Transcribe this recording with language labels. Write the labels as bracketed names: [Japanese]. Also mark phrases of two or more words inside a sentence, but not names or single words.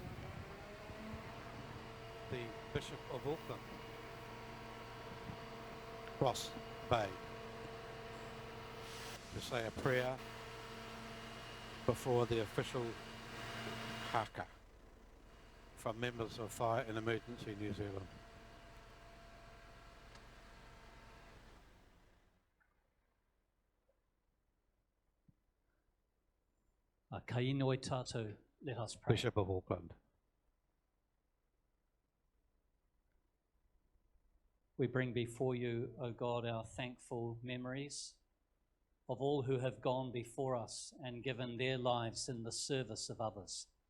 [English] The Bishop of Auckland, Ross Bay, to say a prayer before the official haka from members of Fire and Emergency New Zealand. [Māori] Ka inoi tātou, [English] let us pray. Bishop of Auckland. We bring before you, O God, our thankful memories of all who have gone before us and given their lives in the service of others.